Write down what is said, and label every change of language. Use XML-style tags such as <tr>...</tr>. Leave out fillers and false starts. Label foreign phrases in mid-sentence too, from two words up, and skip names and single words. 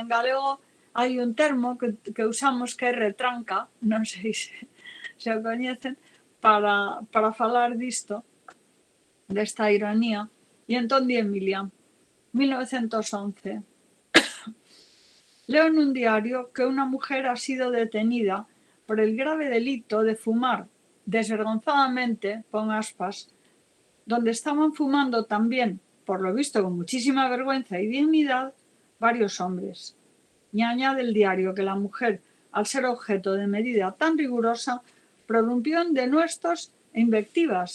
<gl>En galego hai un termo que usamos que é retranca, non sei se o coñecen, para falar disto, desta ironía. E entón di Emilia, 1911, leo nun diario que unha</gl> <es>mujer ha sido detenida por el grave delito de fumar desvergonzadamente,</es> <gl>pon aspas,</gl> <es>donde estaban fumando también, por lo visto con muchísima vergüenza y dignidad, varios hombres. Y añade el diario que la mujer, al ser objeto de medida tan rigurosa, prorrumpió en denuestos e invectivas.</es>